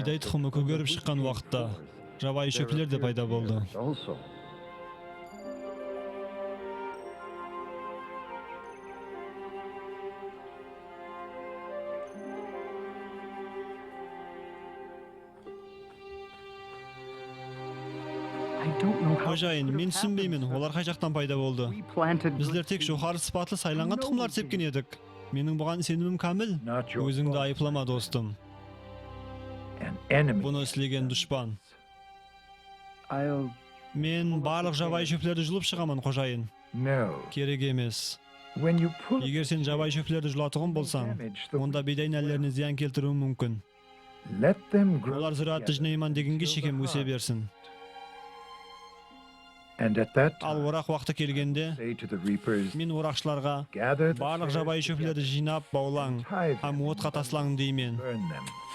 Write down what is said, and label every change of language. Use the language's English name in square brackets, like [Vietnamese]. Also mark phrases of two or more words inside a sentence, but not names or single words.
[Kara-Kalpak] бидай тұқымы көгеріп шыққан уақытта, жабайы шөплер де пайда болды. [English] also. I don't know how [Kara-Kalpak] Қожайын, мен түсінбеймін, олар қай жақтан пайда болды. [English] we planted [Kara-Kalpak] Біздер тек жоғары сыпатлы сайланған тұқымлар сепкен едік. Менің бұған сенімім кәміл. [English] not your [Kara-Kalpak] Өзіңді [English] fault. [Kara-Kalpak] айыплама, достым. [English] An enemy. [Kara-Kalpak] Бұны істеген дұшпан. [English] I'll [Kara-Kalpak] Мен барлық жабайы шөплерді жұлып шығамын, қожайын. [English] no. [Kara-Kalpak] Керек емес. [English] When you pull [Kara-Kalpak] Егер сен жабайы шөплерді жұлатұғын болсаң, онда бидай нәлеріне зиян келтіруі мүмкін. [English] let them grow [Kara-Kalpak] Олар зұратты [English] together [Kara-Kalpak] жинайман дегенге [English] until the [Kara-Kalpak] шекем өсе [English] harvest. [Kara-Kalpak] берсін. [English] And at that [Kara-Kalpak] Ал [English] time, [Kara-Kalpak] орақ уақыты келгенде, [English] say to the reapers, [Kara-Kalpak] мен орақшыларға [English] gather the [Kara-Kalpak] барлық [English] tares [Kara-Kalpak] жабайы [English] together, [Kara-Kalpak] шөплерді жинап, баулаң, [English] tie them, [Kara-Kalpak] һәм отқа таслаң деймен. [English] burn them.